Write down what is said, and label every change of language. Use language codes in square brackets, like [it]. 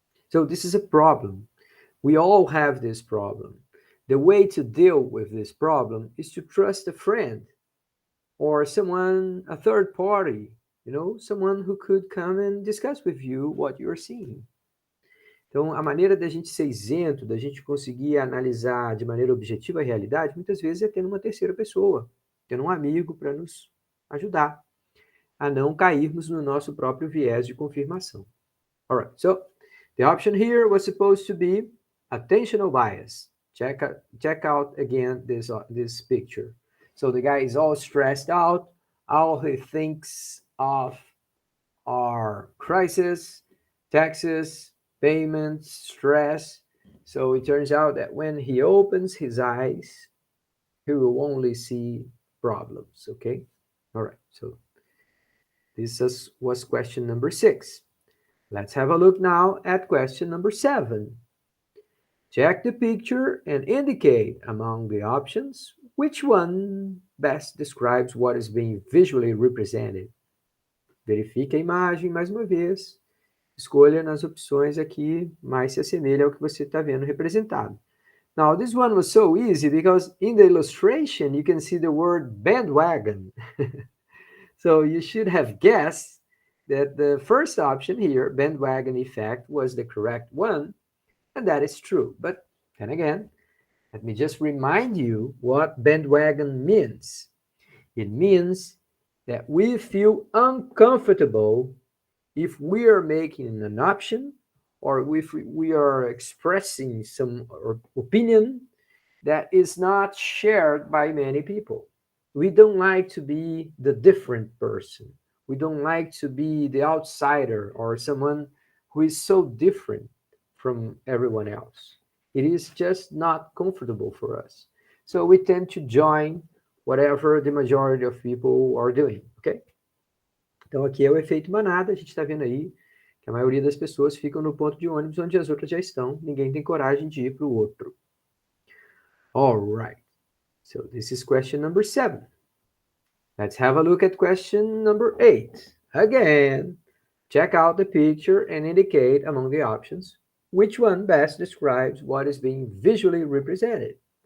[en] So this is a problem. We all have this problem. The way to deal with this problem is to trust a friend or someone, a third party, someone who could come and discuss with you what you're seeing. [pt] Então, a maneira da gente ser isento, da gente conseguir analisar de maneira objetiva a realidade, muitas vezes é tendo uma terceira pessoa, tendo um amigo para nos ajudar a não cairmos no nosso próprio viés de confirmação. [en] All right, so the option here was supposed to be attentional bias. Check out again this picture. So the guy is all stressed out. All he thinks of are crisis, taxes, payments, stress. So it turns out that when he opens his eyes, he will only see problems, okay? All right, so this was question number 6. Let's have a look now at question number 7. Check the picture and indicate among the options which one best describes what is being visually represented. [pt] Verifique a imagem mais uma vez. Escolha nas opções aqui mais se assemelha ao que você está vendo representado. [en] Now, this one was so easy because in the illustration you can see the word bandwagon. So you should have guessed that the first option here, bandwagon effect, was the correct one, and that is true. But then again, let me just remind you what bandwagon means. It means that we feel uncomfortable if we are making an option or if we are expressing some opinion that is not shared by many people. We don't like to be the different person. We don't like to be the outsider or someone who is so different from everyone else. It is just not comfortable for us. So we tend to join whatever the majority of people are doing, okay? [pt] Então aqui é o efeito manada, a gente está vendo aí que a maioria das pessoas ficam no ponto de ônibus onde as outras já estão, ninguém tem coragem de ir para o outro. [en] All right, so this is question number 7. Let's have a look at question number 8. Again, check out the picture and indicate among the options which one best describes what is being visually represented.